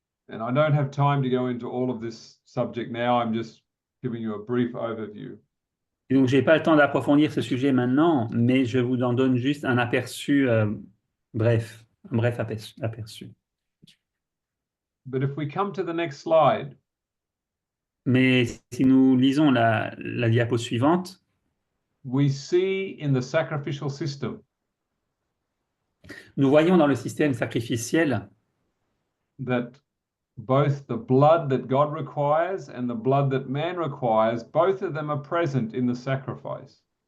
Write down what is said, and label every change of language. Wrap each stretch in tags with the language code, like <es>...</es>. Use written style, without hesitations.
<en>And I don't have time to go into all of this subject now. I'm just giving you a brief overview.</en> <fr>Et donc, je n'ai pas le temps d'approfondir ce sujet maintenant, mais je vous en donne juste un aperçu, un bref aperçu.</fr> <en>But if we come to the next slide,</en> <fr>Mais si nous lisons la diapo suivante,</fr> <en>we see in the sacrificial system</en> <fr>nous voyons dans le système sacrificiel</fr> <en>that both the blood that God requires and the blood that man requires, both of them are present in the sacrifice.</en>